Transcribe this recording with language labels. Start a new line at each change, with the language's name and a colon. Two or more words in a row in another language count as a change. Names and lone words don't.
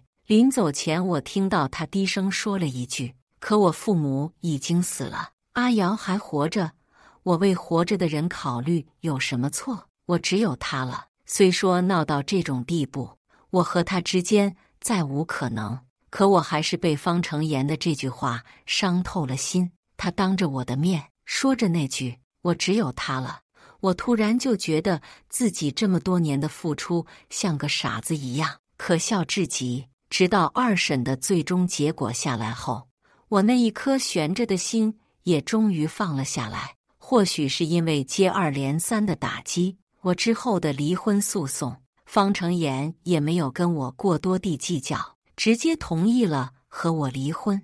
Chinese: 臨走前，我聽到他低聲說了一句：“可我父母已經死了，阿瑤還活着，我為活着的人考慮有什麼錯？我只有他了。雖說鬧到這種地步，我和他之間再無可能，可我還是被方成言的這句話傷透了心。他當着我的面說着那句‘我只有他了’，我突然就覺得自己這麼多年的付出像個傻子一樣，可笑至極。直到二審的最終結果下來後，我那一顆懸着的心也終於放了下來。或許是因為接二連三的打擊，我之後的離婚訴訟，方成言也沒有跟我過多地計較，直接同意了和我離婚。